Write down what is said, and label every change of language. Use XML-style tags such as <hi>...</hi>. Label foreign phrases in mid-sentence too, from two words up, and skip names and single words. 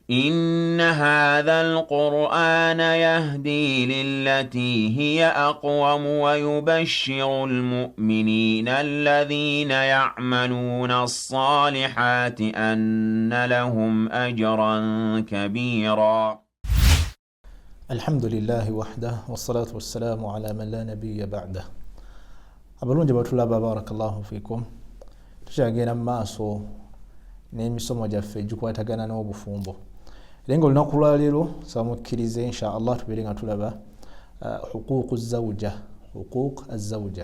<ar>إن هذا القرآن يهدي للتي هي أقوم ويبشر المؤمنين الذين يعملون الصالحات أن لهم أجرا كبيرا. الحمد لله وحده والصلاة والسلام على من لا نبي بعده.</ar> <lg>abalungi batulaba</lg> <ar>بارك الله فيكم,</ar> <lg>tukyagenda mu maaso n'emisomo gyaffe egikwatagana n'obufumbo. Lengo lunaku lwa leero samukkirize</lg> <ar>إن شاء الله</ar> <lg>tubeere nga tulaba</lg> <ar>حقوق زوجة حقوق الزوجة.</ar>